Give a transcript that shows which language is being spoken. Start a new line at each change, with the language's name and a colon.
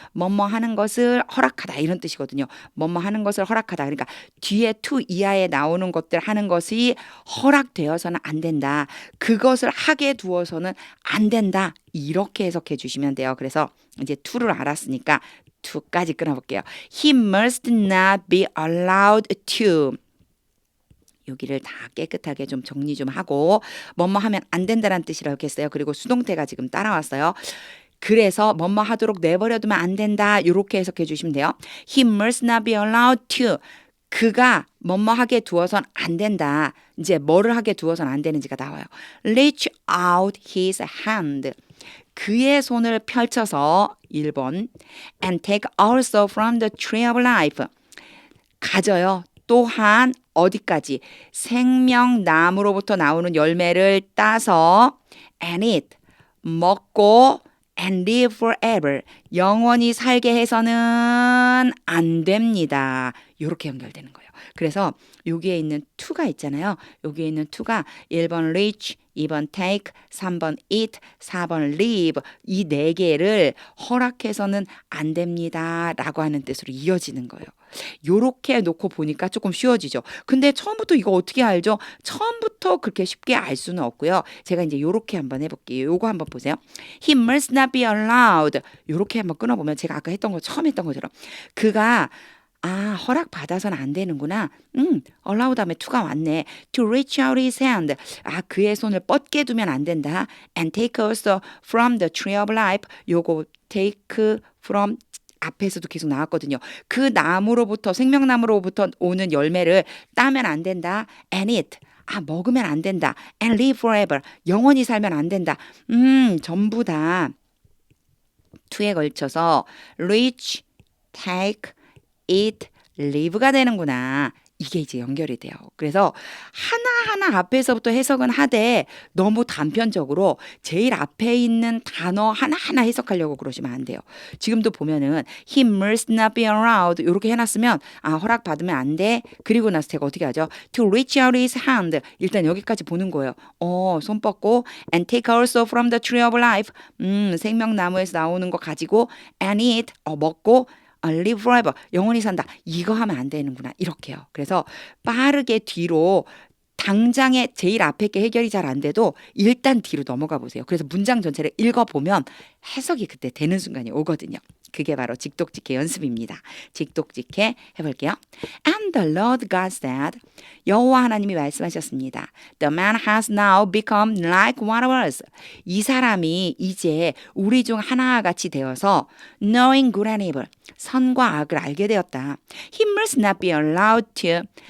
Korean: 뭐뭐 하는 것을 허락하다 이런 뜻이거든요. 뭐뭐 하는 것을 허락하다. 그러니까 뒤에 to 이하에 나오는 것들 하는 것이 허락되어서는 안 된다. 그것을 하게 두어서는 안 된다. 이렇게 해석해 주시면 돼요. 그래서 이제 to를 알았으니까 to까지 끊어볼게요.
English: He must not be allowed to.
Korean: 여기를 다 깨끗하게 좀 정리 좀 하고 뭐뭐 하면 안 된다는 뜻이라고 했어요. 그리고 수동태가 지금 따라왔어요. 그래서 뭐뭐 하도록 내버려두면 안 된다. 이렇게 해석해 주시면 돼요.
English: He must not be allowed to.
Korean: 그가 뭐뭐 하게 두어선 안 된다. 이제 뭐를 하게 두어선 안 되는지가 나와요.
English: Reach out his hand.
Korean: 그의 손을 펼쳐서 1번
English: and take also from the tree of life.
Korean: 가져요. 또한 어디까지? 생명나무로부터 나오는 열매를 따서
English: and eat.
Korean: 먹고
English: and live forever.
Korean: 영원히 살게 해서는 안 됩니다. 이렇게 연결되는 거예요. 그래서 여기에 있는 to가 있잖아요. 여기에 있는 to가 1번 reach, 2번 take, 3번 eat, 4번 live 이 네 개를 허락해서는 안 됩니다. 라고 하는 뜻으로 이어지는 거예요. 요렇게 놓고 보니까 조금 쉬워지죠. 근데 처음부터 이거 어떻게 알죠? 처음부터 그렇게 쉽게 알 수는 없고요. 제가 이제 요렇게 한번 해볼게요. 요거 한번 보세요.
English: He must not be allowed.
Korean: 요렇게 한번 끊어보면 제가 아까 했던 거 처음 했던 것처럼 그가 허락 받아서는 안 되는구나. allow 다음에 to가 왔네.
English: To reach out his hand.
Korean: 그의 손을 뻗게 두면 안 된다.
English: And take also from the tree of life.
Korean: 요거 take from 앞에서도 계속 나왔거든요. 그 나무로부터 생명나무로부터 오는 열매를 따면 안 된다.
English: And eat.
Korean: 먹으면 안 된다.
English: And live forever.
Korean: 영원히 살면 안 된다. 전부 다 to에 걸쳐서 reach, take, eat, live가 되는구나. 이게 이제 연결이 돼요. 그래서 하나하나 앞에서부터 해석은 하되 너무 단편적으로 제일 앞에 있는 단어 하나하나 해석하려고 그러시면 안 돼요. 지금도 보면은
English: he must not be allowed
Korean: 이렇게 해놨으면 허락 받으면 안 돼. 그리고 나서 제가 어떻게 하죠?
English: To reach out his hand
Korean: 일단 여기까지 보는 거예요. 손 뻗고
English: and take also from the tree of life
Korean: 생명나무에서 나오는 거 가지고
English: and eat
Korean: 먹고
English: live forever.
Korean: 영원히 산다. 이거 하면 안 되는구나. 이렇게요. 그래서 빠르게 뒤로 당장에 제일 앞에 게 해결이 잘 안 돼도 일단 뒤로 넘어가 보세요. 그래서 문장 전체를 읽어보면 해석이 그때 되는 순간이 오거든요. 그게 바로 직독직해 연습입니다. 직독직해 해볼게요.
English: And the Lord God said,
Korean: 여호와 하나님이 말씀하셨습니다.
English: The man has now become like one of us.
Korean: 이 사람이 이제 우리 중 하나와 같이 되어서
English: knowing good and evil,
Korean: 선과 악을 알게 되었다.
English: He must not be allowed to.